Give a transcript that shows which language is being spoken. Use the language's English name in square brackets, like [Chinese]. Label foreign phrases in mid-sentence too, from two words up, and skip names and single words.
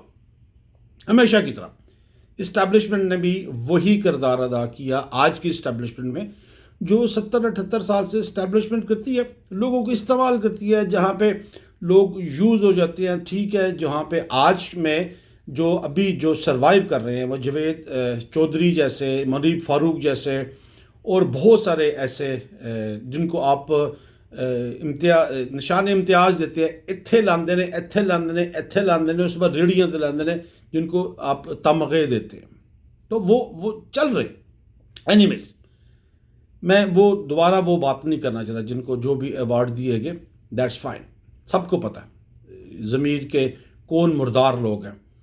[Urdu] ہمیشہ کی طرح اسٹیبلشمنٹ نے بھی وہی کردار ادا کیا آج کی اسٹیبلشمنٹ میں، جو 70-78 سال سے اسٹیبلشمنٹ کرتی ہے، لوگوں کو استعمال کرتی ہے، جہاں پہ لوگ یوز ہو جاتے ہیں، ٹھیک ہے۔ جہاں پہ آج میں جو ابھی جو سروائیو کر رہے ہیں وہ جاوید چودھری جیسے، منیب فاروق جیسے، اور بہت سارے ایسے جن کو آپ نشان امتیاز دیتے ہیں، [Punjabi] ایتھے لاندے نے، ایتھے لاندے نے، ایتھے لاندے نے، اس بعد ریڑیاں تے لاندے نے، [Urdu] جن کو آپ تمغے دیتے ہیں، تو وہ چل رہے۔ اینیویز، میں وہ دوبارہ وہ بات نہیں کرنا چاہ رہا، جن کو جو بھی ایوارڈ دیے گئے [English] that's fine, [Urdu] سب کو پتہ ہے ضمیر کے کون مردار لوگ ہیں۔